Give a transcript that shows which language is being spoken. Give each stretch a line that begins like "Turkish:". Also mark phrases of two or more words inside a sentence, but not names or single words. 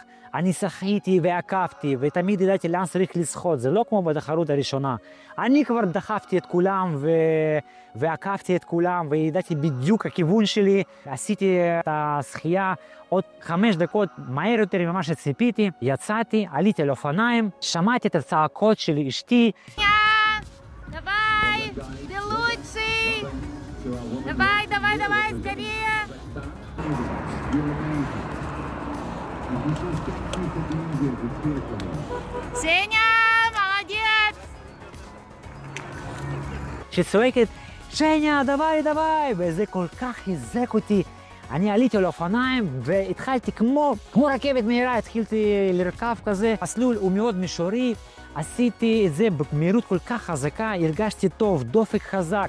Hebrew: אני שחיתי ועקפתי, ותמיד ידעתי לאן צריך לשחות, זה לא כמו בתחרות הראשונה. אני כבר דחפתי את כולם ועקפתי את כולם, וידעתי בדיוק הכיוון שלי. עשיתי את השחייה עוד 5 דקות מהר יותר ממה שציפיתי. יצאתי, עליתי על אופניים, שמעתי את הצעקות של אשתי.
Russian: Давай, ты лучший! Давай, давай, давай, скорее! Сеня, молодец!
Hebrew: שצועקת, שניה,
Russian: давай, давай,
Hebrew: וזה כל כך חיזק אותי. אני עליתי על אופניים והתחלתי כמו רכבת מהירה, התחלתי לרכב כזה. מסלול הוא מאוד מישורי, עשיתי את זה במהירות כל כך חזקה, הרגשתי טוב, דופק חזק.